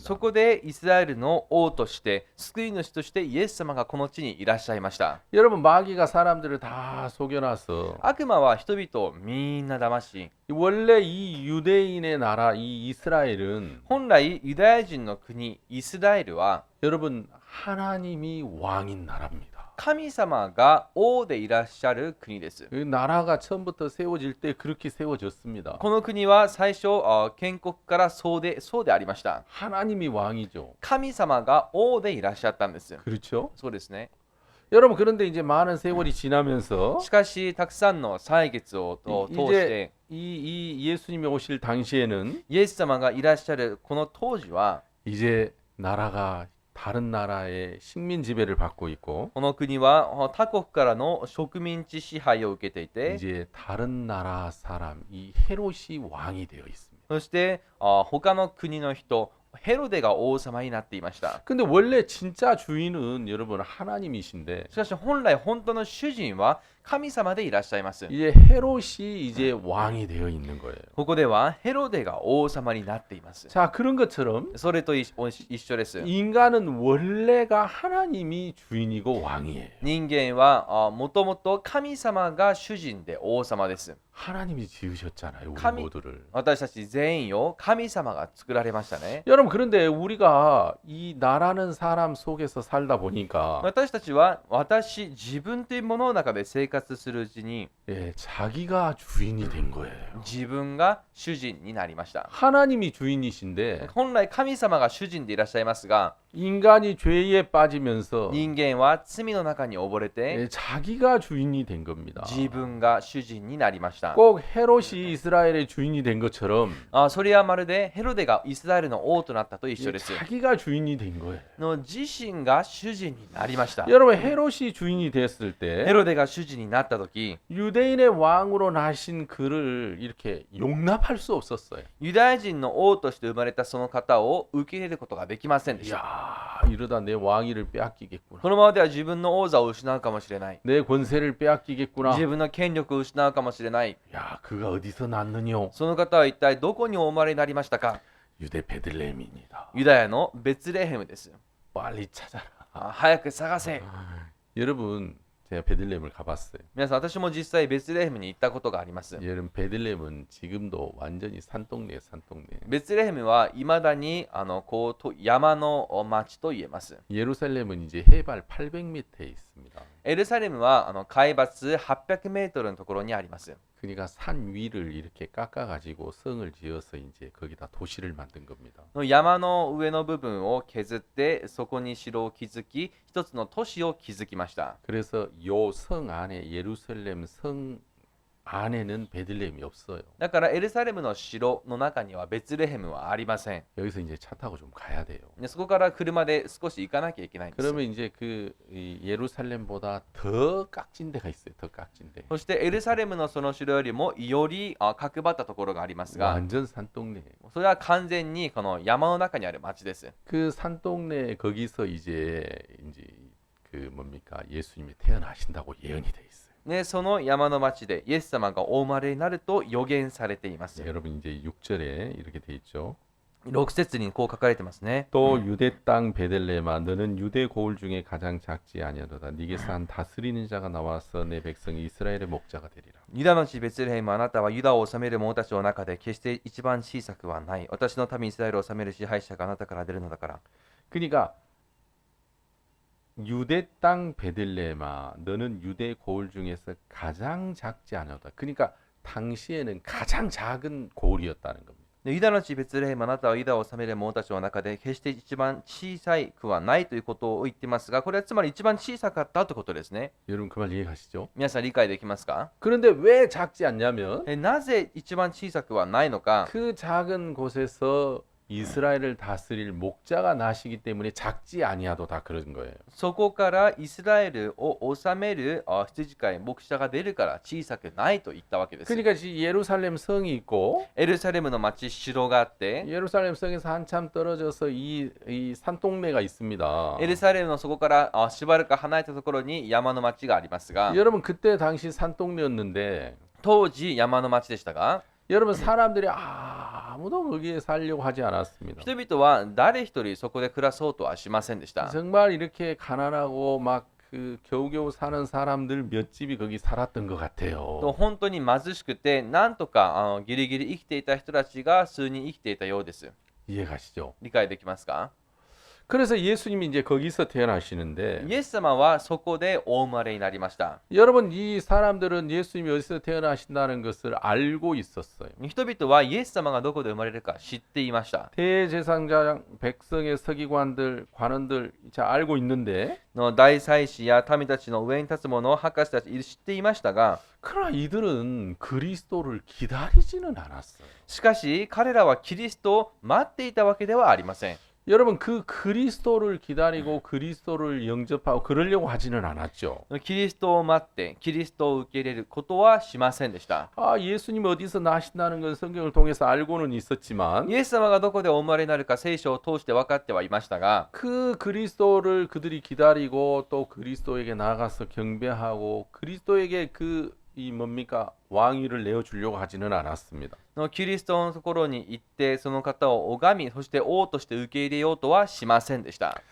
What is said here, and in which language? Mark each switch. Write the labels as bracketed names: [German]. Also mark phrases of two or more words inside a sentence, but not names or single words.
[Japanese] そこでイスラエルの王として救い主としてイエス様がこの地にいらっしゃいました。 [Korean] 여러분 마귀가 사람들을 다 속여놔서 [Japanese] 悪魔は人々をみんな騙し、 [Korean] 원래 이 유대인의 나라 이 이스라엘은 [Japanese] 本来ユダヤ人の国イスラエルは [Korean] 여러분 하나님이 왕인 나라입니다. [Japanese] 神様が王でいらっしゃる国です。 [Korean] 그 나라가 처음부터 세워질 때 그렇게 세워졌습니다. [Japanese] この国は最初建国からそうでありました。 [Korean] 하나님이 왕이죠. [Japanese] 神様が王でいらっしゃったんです。 [Korean] 그렇죠? [Japanese] そうですね。 [Korean] 여러분 그런데 이제 많은 세월이 지나면서 [Japanese] しかしたくさんの歳月を通して [Korean] 이 예수님이 오실 당시에는 [Japanese] イエス様がいらっしゃるこの当時は [Korean] 이제 나라가 다른 나라의 식민 지배를 받고 있고 [Japanese] この国は他国からの植民地支配を受けていて [Korean] 이제 다른 나라 사람 이 헤롯이 왕이 되어 있습니다. [Japanese] そして他の国の人ヘロデが王様になっていました。 [Korean] 근데 원래 진짜 주인은 여러분 하나님이신데 [Japanese] しかし本来本当の主人は神様でいらっしゃいます。 [Korean] 이제 헤롯이 이제 왕이 되어 있는 거예요. [Japanese] ここではヘロデが王様になっています。 [Korean] 자 그런 것처럼 [Japanese] それと一緒です。 [Korean] 인간은 원래가 하나님이 주인이고 왕이에요. [Japanese] 人間はもともと神様が主人で王様です。 [Korean] 하나님이 지으셨잖아요. 우리 감히- 모두를. [Japanese] 私たち全員を神様が作られましたね。 [Korean] 여러분 그런데 우리가 이 나라는 사람 속에서 살다 보니까 [Japanese] 私たちは自分というものの中で生活するうちに [Korean] 예, 자기가 주인이 된 거예요. [Japanese] 自分が主人になりました。 [Korean] 하나님이 주인이신데 [Japanese] 本来神様が主人でいらっしゃいますが [Korean] 인간이 죄에 빠지면서 [Japanese] 人間は罪の中に溺れて [Korean] 예, 자기가 주인이 된 겁니다. [Japanese] 自分が主人になりました。 [Korean] 꼭 헤롯이 이스라엘의 주인이 된 것처럼 [Japanese] それはまるでヘロデがイスラエルの王となったと一緒 [Korean] 예, [Japanese] です。 [Korean] 자기가 주인이 된 거예요. [Japanese] の自身が主人になりました。 [Korean] 여러분 헤롯이 주인이 됐을 [Japanese] ヘ [Korean] 때 [Japanese] ロデが主人になった時 [Korean] 유대인의 왕으로 나신 그를 이렇게 용납할 수 없었어요. [Japanese] ユダヤ人の王として生まれたその方を受け入れることができませんでした。 [Korean] 이야 이러다 내 왕위를 빼앗기겠구나. [Japanese] このままでは自分の王座を失うかもしれない。 [Korean] 내 권세를 빼앗기겠구나. [Japanese] 自分の権力を失うかもしれない。 [Korean] 야 그가 어디서 났느냐? [Japanese] その方は一体どこにお生まれになりましたか？ [Korean] 유대 베들레헴입니다. [Japanese] ユダヤのベツレヘムです。 [Korean] 빨리 찾아라. [Japanese] 早く探せ。 [Korean] 여러분 제가 베들레헴을 가봤어요. [Japanese] 皆さん、私も実際ベツレヘムに行ったことがあります。 [Korean] 여러분 베들레헴은 지금도 완전히 산동네예요, 산동네. [Japanese] ベツレヘムはいまだに山の町と言えます。 [Korean] 예루살렘은 이제 해발 800m에 있습니다. [Japanese] エルサレムは海抜800メートルのところにあります。 [Korean] 그러니까 산 위를 이렇게 깎아가지고 성을 지어서 이제 거기다 도시를 만든 겁니다. [Japanese] 山の上の部分を削ってそこに城を築き一つの都市を築きました。 [Korean] 그래서 요 성 안에 예루살렘 성 안에는 베들레헴이 없어요. [Japanese] だからエルサレムの城の中にはベツレヘムはありません。 [Korean] 여기서 이제 차 타고 좀 가야 돼요. [Japanese] でそこから車で少し行かなきゃいけないんです。 [Korean] 그러면 이제 이 예루살렘보다 더 깍진 데가 있어요. 더 깍진 데. [Japanese] そしてエルサレムのその城よりもより角張ったところがありますが、 [Korean] 완전 산동네예요. [Japanese] それは完全にこの山の中にある町です。 [Korean] 그 산동네 거기서 이제 그 뭡니까 예수님이 태어나신다고 예언이 돼 있어요. [Japanese] でその山の町でイエス様がお生まれになると予言されています。 [Korean] 여러분 이제 6절에 이렇게 돼 있죠. [Japanese] 6 節にこう書かれてますね。 [Korean] 또 유대 땅 베들레헴아 너는 유대 고을 중에 가장 작지 아니하도다. 네게서 한 다스리는 자가 나와서 내 백성 이스라엘의 목자가 되리라. [Japanese] ユダの地ベツレヘム、あなたはユダを治める者たちの中で決して一番小さくはない。私の民イスラエルを治める支配者があなたから出るのだから。 [Korean] 그러니까 유대 땅 베들레헴아 너는 유대 고을 중에서 가장 작지 않아도다. 그러니까 당시에는 가장 작은 고을이었다는 겁니다. [Japanese] ユダの地ベツレヘム、あなたはユダを治める者たちの中で決して一番小さくはないということを言ってますが、これはつまり一番小さかったということですね。 [Korean] 여러분 그 말 이해가시죠? [Japanese] 皆さん理解できますか？ [Korean] 그런데 왜 작지 않냐면 [Japanese] なぜ一番小さくはないのか。 [Korean] 그 작은 곳에서 이스라엘을 다스릴 목자가 나시기 때문에 작지 아니하도 다 그런 거예요. [Japanese] そこからイスラエルを治める羊飼い牧者が出るから小さくないと言ったわけです。 [Korean] 그러니까 예루살렘 성이 있고 [Japanese] エルサレムの町城があって [Korean] 예루살렘 성에서 한참 떨어져서 이 산동네가 있습니다. [Japanese] エルサレムのそこからしばらく離れたところに山の町がありますが [Korean] 여러분 그때 당시 산동네였는데 [Japanese] 当時山の町でしたが [Korean] 여러분 사람들이 아무도 거기에 살려고 하지 않았습니다. [Japanese] 人々は誰一人そこで暮らそうとはしませんでした。 [Korean] 정말 이렇게 가난하고 막 그 겨우겨우 사는 사람들 몇 집이 거기 살았던 것 [Japanese] と [Korean] 같아요. [Japanese] 本当に貧しくてなんとかギリギリ生きていた人たちが数人生きていたようです。 [Korean] 이해가시죠? [Japanese] 理解できますか？ [Korean] 그래서 예수님이 이제 거기서 태어나시는데 [Japanese] イエス様はそこでお生まれになりました。 [Korean] 여러분 이 사람들은 예수님이 어디서 태어나신다는 것을 알고 있었어요. [Japanese] 人々はイエス様がどこで生まれるか知っていました。 [Korean] 대제사장 백성의 서기관들 관원들 잘 알고 있는데 [Japanese] の大祭司や民たちの上に立つ者、博士たち知っていましたが、 [Korean] 그러나 이들은 그리스도를 기다리지는 않았어요. [Japanese] しかし彼らはキリストを待っていたわけではありません。 [Korean] 여러분 그 그리스도를 기다리고 그리스도를 영접하고 그러려고 하지는 않았죠. [Japanese] キリストを待ってキリストを受け入れることはしませんでした。 [Korean] 예수님이 어디서 나신다는 건 성경을 통해서 알고는 있었지만 [Japanese] イエス様がどこでお生まれになるか聖書を通して分かってはいましたが、 [Korean] 그 그리스도를 그들이 기다리고 또 그리스도에게 나가서 경배하고 그리스도에게 이 뭡니까 왕위를 내어주려고 하지는 않았습니다. [Japanese] キリストのところに行ってその方を拝み、そして王として受け入れようとはしませんでした。